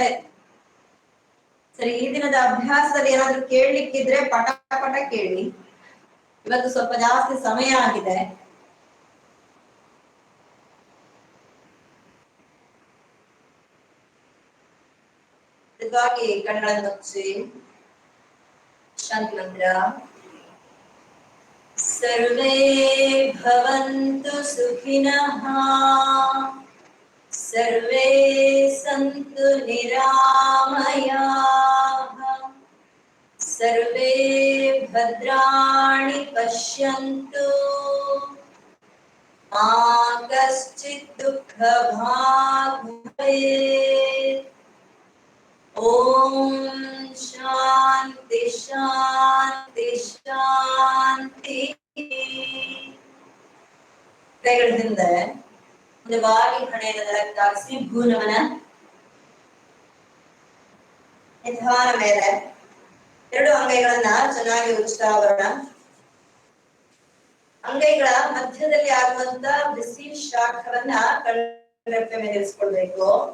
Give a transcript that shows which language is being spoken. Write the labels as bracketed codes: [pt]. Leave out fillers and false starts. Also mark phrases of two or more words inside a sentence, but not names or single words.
[kn] ಸರಿ, ಈ ದಿನದ ಅಭ್ಯಾಸದಲ್ಲಿ ಏನಾದ್ರೂ ಕೇಳಲಿಕ್ಕಿದ್ರೆ ಪಟ ಪಟ ಕೇಳಿ. ಇವತ್ತು ಸ್ವಲ್ಪ ಜಾಸ್ತಿ ಸಮಯ ಆಗಿದೆ. ಹೀಗಾಗಿ ಕಣ್ಣುಗಳನ್ನು ಮುಚ್ಚಿ ಶಾಂತಿ ಮಂತ್ರ. [sa] ಸರ್ವೇ ಭವಂತು ಸುಖಿನಃ, ಸರ್ವೇ ಸಂತು ನಿರಾಮಯಾಃ, ಸರ್ವೇ ಭದ್ರಾಣಿ ಪಶ್ಯಂತು, ಮಾ ಕಶ್ಚಿತ್ ದುಃಖ ಭಾಗ್ ಭವೇತ್. ಓಂ ಶಾಂತಿ ಶಾಂತಿ ಶಾಂತಿ. [kn] ಕೈಗಳ ಹಿಂದೆ ನಿಜವಾಗಿ ಹಣೆಯನ್ನು ನೆಲಕ್ಕಾಗಿಸಿ ಭೂನಮನ. ನಿಧಾನ ಮೇಲೆ ಎರಡು ಅಂಗೈಗಳನ್ನ ಚೆನ್ನಾಗಿ ಉಜ್ತಾ ಬರೋಣ. ಅಂಗೈಗಳ ಮಧ್ಯದಲ್ಲಿ ಆಗುವಂತ ಬಿಸಿ ಶಾಖವನ್ನ ಕಣ್ಣರೆಪ್ಪೆ ಮೇಲೆ ಇರಿಸ್ಕೊಳ್ಬೇಕು.